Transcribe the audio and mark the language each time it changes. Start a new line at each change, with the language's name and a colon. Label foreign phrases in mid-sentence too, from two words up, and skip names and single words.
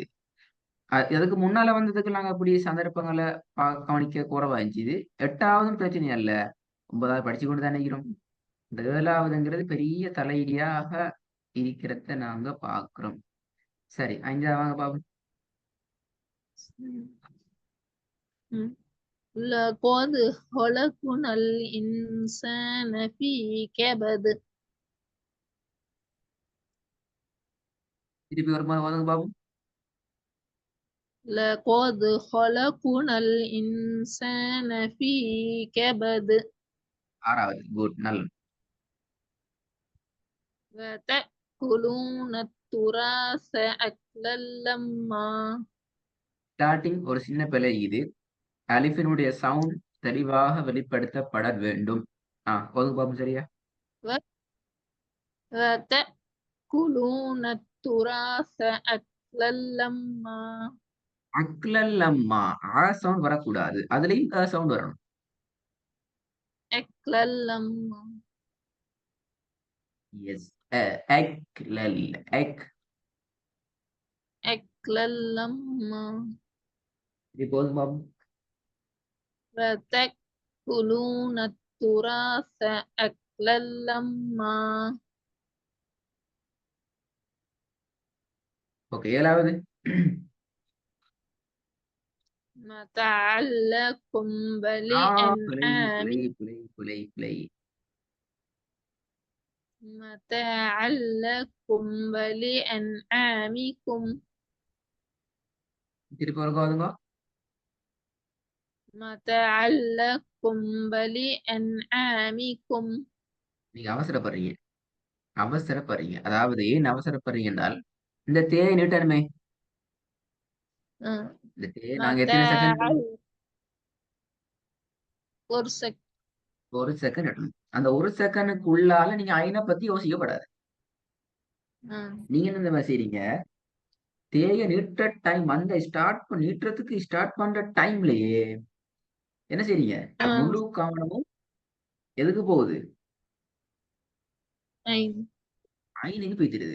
Tamil: அதுக்கு முன்னால வந்ததுக்கு நாங்க அப்படி சந்தர்ப்பங்களை கவனிக்க குறைவா இருந்துச்சு. 8வதும் பிரச்சனை இல்ல, 9வது படிச்சு கொண்டு தானே இருக்கிறோம். இந்த 7வதுங்கிறது பெரிய தலையிடியாக இருக்கிறத நாங்க பாக்குறோம். சரி, 5வது வாங்க பாப்போம். ம்.
Arabic: لقد خلقنا الإنسان في كبد.
Tamil: திருப்பி வரும்போது வாங்க பாப்போம்.
Arabic: لقد خلقنا الإنسان في كبد
Tamil: 6வது குட், நல்ல.
Arabic: وتأكلون التراث أكلا لما.
Tamil: ஸ்டார்டிங் ஒரு சின்ன பிழை இது. அலிஃபினுடைய சவுண்ட் தெளிவாக வெளிப்படுத்தப்பட வேண்டும். ஒதுங்க பாப்போம், சரியா?
Arabic: وتأكلون التراث أكلا لما.
Tamil: அக்லல்லம்மா சவுண்ட் வரக்கூடாது, அதுலயும் சவுண்ட் வரணும்.
Arabic: أكلا لما.
Tamil: எஸ், அக்லல், அக்.
Arabic: أكلا لما.
Tamil: இப்போ ஒதுங்க பாப்போம்.
Arabic: وتأكلون التراث أكلا لما.
Tamil: ஓகே, 7வது.
Arabic: متاعا لكم
Tamil: பிழை
Arabic: ولأنعام.
Tamil: பிழை பிழை பிழை பிழை.
Arabic: متاعا لكم ولأنعامكم.
Tamil: திருப்பி ஒரு ஒதுங்க.
Arabic: متاعا لكم ولأنعامكم.
Tamil: நீங்க அவசரப்படுறீங்க, அவசரப்படுறீங்க. அதாவது ஏன் அவசரப்படுறீங்க என்றால் இந்த தேவை நீட்டணுமே. இந்த நாங்க எத்தனை செகண்ட் متاعا. ஒரு செக் 1 செகண்ட் எட்டணும். அந்த 1 செகண்டுக்கு உள்ளால நீங்க ஐனை பத்தி யோசிக்கப்படாது. நீங்க என்ன இந்த மாதிரி செய்றீங்க, தேய நீட்டுற டைம் அந்த நீட்டுறதுக்கு ஸ்டார்ட் பண்ற டைம்லயே என்ன செய்றீங்க, முழு கவனமும் எதுக்கு போகுது, ஐனுக்கு போய்த்திடுது.